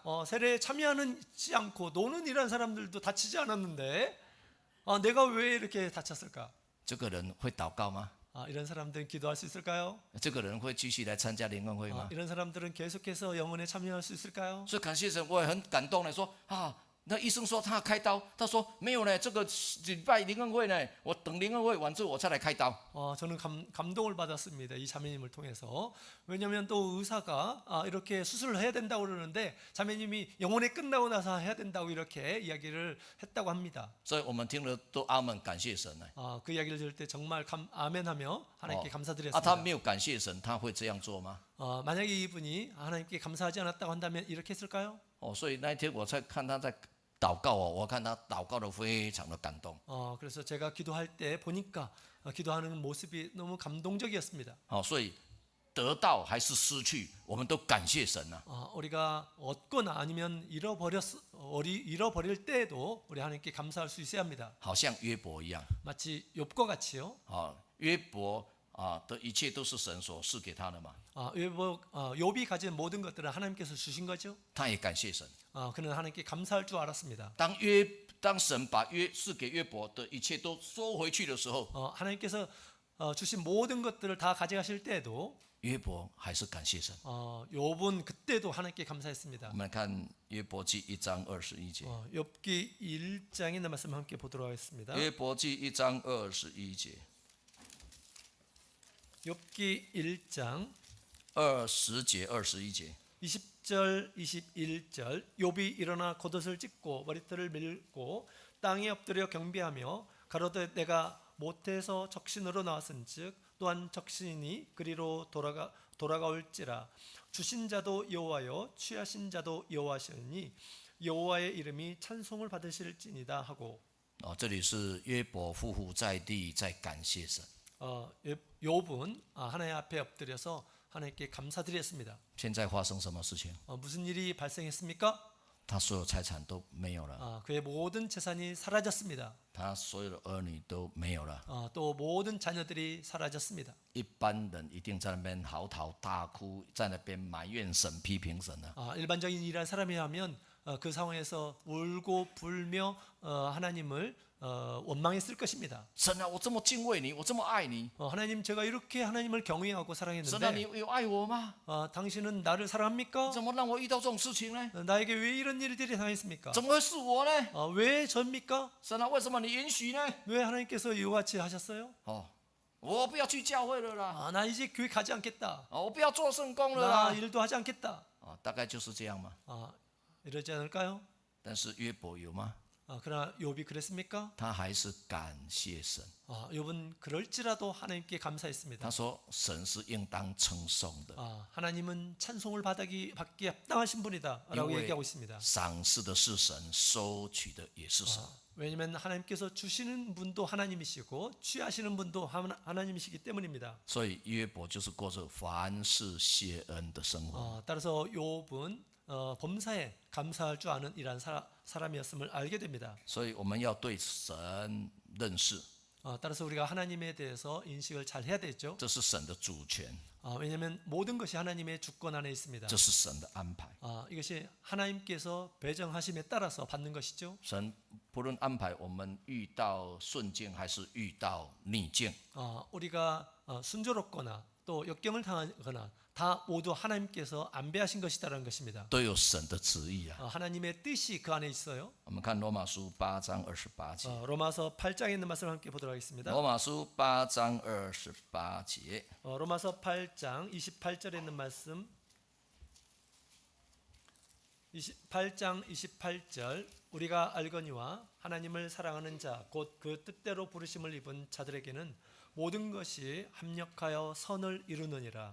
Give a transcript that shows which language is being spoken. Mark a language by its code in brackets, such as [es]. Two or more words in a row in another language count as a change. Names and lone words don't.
[ko] 세례에 참여하지 않고 노는 이런 사람들도 다치지 않았는데 내가 왜 이렇게 다쳤을까? [zh] 这个人会祷告吗？ [ko] 이런 사람들은 기도할 수 있을까요? [zh] 这个人会继续来参加联欢会吗？ [ko] 이런 사람들은 계속해서 영혼에 참여할 수 있을까요? [zh] 所以感谢神，我也很感动的说那医生说他要开刀，他说没有呢，这个礼拜联欢会呢，我等联欢会完之后我再来开刀。 [ko] 저는 감동을 받았습니다. 이 자매님을 통해서. 왜냐하면 또 의사가 이렇게 수술을 해야 된다고 그러는데 자매님이 영혼에 끝나고 나서 해야 된다고 이렇게 이야기를 했다고 합니다. [zh] 所以我们听了都阿门，感谢神呢。 [ko] 그 이야기를 들을 때 정말 아멘하며 하나님께 他 [zh] 他没有感谢神，他会这样做吗？ [ko] 만약에 이분이 하나님께 감사하지 않았다고 한다면 이렇게 했을까요? [zh] 所以那一天我才看他在祷告我看他祷告的非常的感动。 [ko] 그래서 제가 기도할 때 보니까 기도하는 모습이 너무 감동적이었습니다. [zh] 所以得到还是失去，我们都感谢神啊。 [ko] 우리가 얻거나 아니면 잃어버릴 때에도 우리 하나님께 감사할 수 있어야 합니다. [zh] 好像约伯一样， [ko] 마치 욥과 같이요. [zh] 约伯的一切都是神所赐给他的嘛， [ko] 욥이 가진 모든 것들은 하나님께서 주신 거죠. [zh] 他也感谢神。 [ko] 그는 하나님께 감사할 줄 알았습니다. [zh] 当神把赐给约伯的一切都收回去的时候， [ko] 하나님께서 주신 모든 것들을 다 가져가실 때에도 [zh] 约伯还是感谢神。 [ko] 욥은 그때도 하나님께 감사했습니다. [zh] 我们看约伯记1章21节， [ko] 욥기 1장에 있는 말씀 함께 보도록 하겠습니다. [zh] 约伯记1章21节， [ko] 욥기 1장 [zh] 20 节21节。 [ko] 20절 21절 욥이 일어나 겉옷을 찢고 머리털을 밀고 땅에 엎드려 경배하며 가로되 내가 모태에서 적신으로 나왔은즉 또한 적신이 그리로 돌아가올지라 주신 자도 여호와여 취하신 자도 여호와시니 여호와의 이름이 찬송을 받으실지니다 하고 [zh] 这里是约伯匍匐在地，在感谢神。 [ko] 욥은 하나님 앞에 엎드려서 하나님께 감사드렸습니다. [zh] 现在发生什么事情？ [ko] 무슨 일이 발생했습니까? [zh] 他所有财产都没有了， [ko] 그의 모든 재산이 사라졌습니다. [zh] 他所有的儿女都没有了。 [ko] 또 모든 자녀들이 사라졌습니다. [zh] 一般人一定在那边嚎啕大哭，在那边埋怨神、批评神啊。 [ko] 일반적인 일한 사람이라면 그 상황에서 울고 불며 하나님을 원망했을 것입니다. [zh] 神啊，我这么敬畏你，我这么爱你， [ko] 하나님 제가 이렇게 하나님을 경외하고 [zh] 神啊，你 [ko] 사랑했는데 [zh] 有爱我吗？ [ko] 당신은 나를 사랑합니까? [zh] 怎么让我遇到这种事情呢？ [ko] 나에게 왜 이런 일들이 당했습니까? [zh] 怎么会是我呢？ [ko] 왜 접니까? [zh] 神啊，为什么你允许呢？ [ko] 왜 하나님께서 이와 같이 하셨어요? [zh] 我不要去教会了啦， [ko] 나 이제 교회 가지 않겠다. [zh] 我不要做圣工了 [ko] 나 [zh] 啦。 [ko] 일도 하지 않겠다. [zh] 大概就是这样嘛。 [ko] 이러지 않을까요? [zh] 但是约伯有吗？ [ko] 그러나 욥이 그랬습니까? [zh] 他还是感谢神。 [ko] 욥은 그럴지라도 하나님께 감사했습니다. [zh] 他说神是应当称颂的， [ko] 하나님은 찬송을 받기 합당하신 분이다라고 [zh] 因为 [ko] 얘기하고 있습니다. [zh] 赏赐的是神，收取的也是神。 [ko] 왜냐하면 하나님께서 주시는 분도 하나님이시고 취하시는 분도 하나님이시기 때문입니다. [zh] 所以约伯就是过着凡事谢恩的生活。 [ko] 따라서 욥은 범사에 감사할 줄 아는 이러한 사람이었음을 알게 됩니다. [zh] 所以我们要对神认识， [ko] 따라서 우리가 하나님에 대해서 인식을 잘 해야 되죠. [zh] 这是神的主权， [ko] 왜냐하면 모든 것이 하나님의 주권 안에 있습니다. [zh] 这是神的安排。 [ko] 이것이 하나님께서 배정하심에 따라서 받는 것이죠. [zh] 神不论安排我们遇到顺境还是遇到逆境， [ko] 우리가 순조롭거나 또 역경을 당하거나 다 모두 하나님께서 안배하신 것이다라는 것입니다. [zh] 都有神的旨意啊。 [ko] 하나님의 뜻이 그 안에 있어요. [zh] 我们看罗马书8章28节， [ko] 로마서 8장에 있는 말씀을 함께 보도록 하겠습니다. [zh] 罗马书8章28节， [ko] 로마서 8장 28절에 있는 말씀. 8장 28절 우리가 알거니와 하나님을 사랑하는 자 곧 그 뜻대로 부르심을 입은 자들에게는 모든 것이 합력하여 선을 이루느니라.